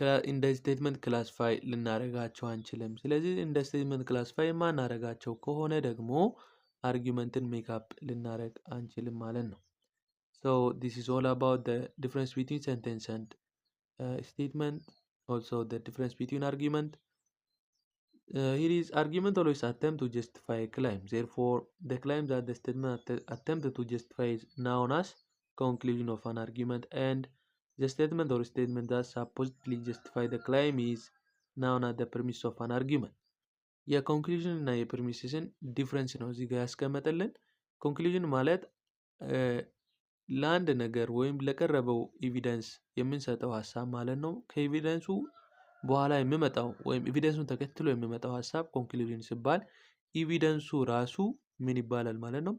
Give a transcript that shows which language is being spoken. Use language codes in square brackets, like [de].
[am] እንደ ስቴትመንት ክላሲፋይ ልናደርጋቸው አንችልም። ስለዚህ እንደ ስቴትመንት ክላሲፋይ የማናደርጋቸው ከሆነ ደግሞ አርጊመንትን ሜካፕ ልናደርግ አንችልም ማለት ነው። [en] So this is all about the difference between sentence and statement. Also the difference between argument. Here is argument always attempt to justify a claim. Therefore, the claim that the statement attempted to justify is known as conclusion of an argument, and the statement or statement that supposedly justify the claim is known as the premise of an argument. [am] የኮንክሉዥን እና የፕሪሚስን ዲፍረንስ ነው እዚህ ጋር ያስቀመጠልን። ኮንክሉዥን ማለት ለአንድ ነገር ወይም ለቀረበው ኤቪደንስ የምንሰጠው ሀሳብ ማለት ነው። ከኤቪደንሱ በኋላ የሚመጣው ወይም ኤቪደንሱን ተከትሎ የሚመጣው ሀሳብ ኮንክሉዥን ሲባል ኤቪደንሱ ራሱ ምን ይባላል ማለት ነው?